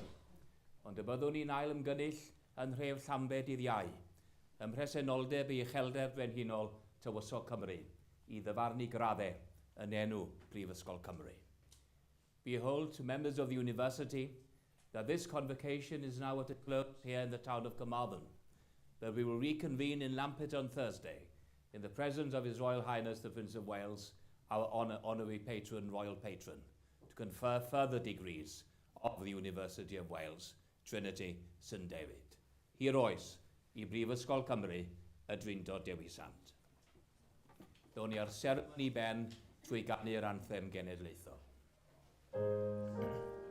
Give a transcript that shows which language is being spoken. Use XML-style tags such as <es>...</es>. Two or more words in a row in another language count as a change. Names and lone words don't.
<cy>Ond y byddwn ni'n ail ymgynnull yn nhref Llambed i'r iau, ym mhresenoldeb i uchelder brenhinol Tywysog Cymru, I ddyfarnu graddau yn enw Brifysgol Cymru.</cy> <en>Behold, to members of the university, that this convocation is now at a close here in the town of Carmarthen, that we will reconvene in Lampit on Thursday, in the presence of His Royal Highness the Prince of Wales, our honorary patron, royal patron, to confer further degrees of the University of Wales, Trinity, St David.</en> <cy>Hir oes, I Brifysgol Cymru, y Drindod Dewi Sant. Down ni ar seremoni ben trwy gannu'r anthem genedlaethol.</cy>